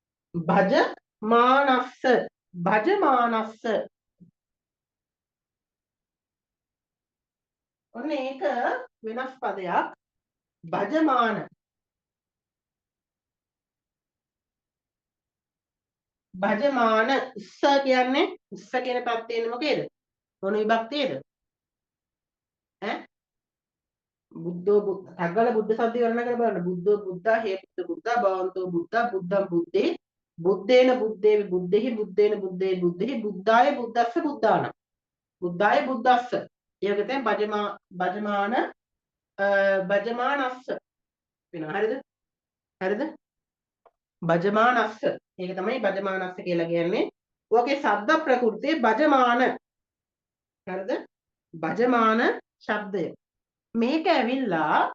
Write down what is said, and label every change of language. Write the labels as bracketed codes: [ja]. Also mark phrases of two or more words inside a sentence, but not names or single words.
[pi] භජමානස්ස භජමානස්ස [si] ඔන්න ඒක වෙනස් පදයක් භජමාන භජමාන උස්ස කියන්නේ උස්ස කියන පැත්තේ ඉන්නේ මොකේද මොන විභක්තියේද ඈ බුද්ධෝ අග්ගල බුද්ධ සද්ද වර්ණ කර බලන්න [pi] බුද්ධෝ බුද්ධා හේ බුද්ධ බුද්ධා භවන්තෝ බුද්ධා බුද්ධං බුද්දේ බුද්දේන බුද්දේ බුද්දෙහි බුද්දේන බුද්දේ බුද්දෙහි බුද්ධාය බුද්දස්ස බුද්ධාන බුද්ධාය බුද්දස්ස [si] ඒක තමයි භජමාන භජමානස්ස වෙනවා හරිද හරිද භජමානස්ස ඒක තමයි භජමානස්ස කියලා කියන්නේ ඔකේ ශබ්ද ප්‍රකෘතිය භජමාන හරිද භජමාන ශබ්දය මේක ඇවිල්ලා